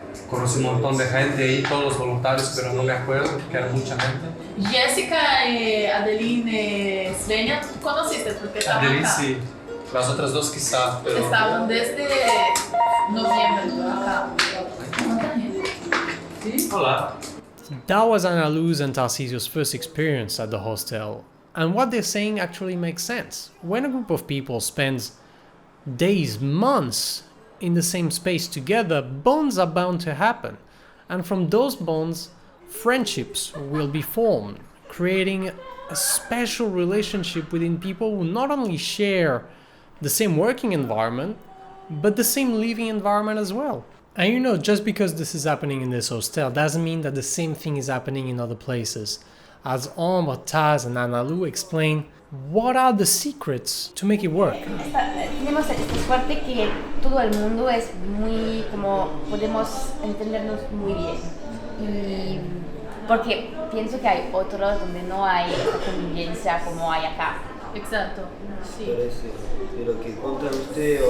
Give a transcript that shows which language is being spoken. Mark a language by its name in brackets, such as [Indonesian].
[Spanish] Conocí un montón de gente ahí, todos los voluntarios, pero no me acuerdo porque era mucha gente. Jessica y Adeline Svenia, ¿tú conociste? Porque estaban Adeline acá. sí, las otras dos quizás, pero... Estaban desde noviembre acá. ¿Cuánta gente? ¿Sí? Hola. [English] That was Ana Luz and Tarcisio's first experience at the hostel, and what they're saying actually makes sense. When a group of people spends days, months in the same space together, bonds are bound to happen, and from those bonds, friendships will be formed, creating a special relationship within people who not only share the same working environment, but the same living environment as well. And you know, just because this is happening in this hostel doesn't mean that the same thing is happening in other places. As Omar, Taz and Ana Lu explain, what are the secrets to make it work? [Spanish] Tenemos esta suerte que todo el mundo es muy, como podemos entendernos muy bien. Y porque pienso que hay otros donde no hay esa convivencia como hay acá. Exacto, sí. Parece de lo que cuentan usted o